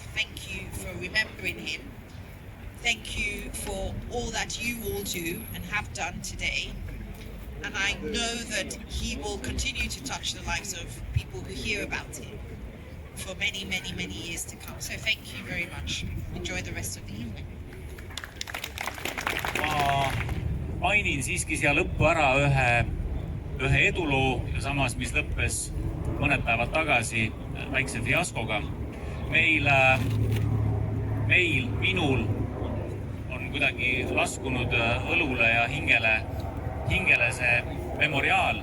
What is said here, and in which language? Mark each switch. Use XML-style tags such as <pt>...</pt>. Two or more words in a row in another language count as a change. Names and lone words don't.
<en>Thank you for remembering him. Thank you for all that you all do and have done today. And I know that he will continue to touch the lives of people who hear about him for many, many, many years to come. So thank you very much. Enjoy the rest of the evening.</en> <et>mainin siiski siia lõppu ära ühe eduloo ja samas, mis lõppes mõned päevad tagasi väikse fiaskoga. Minul on kuidagi laskunud õlule ja hingele see memoriaal.</et>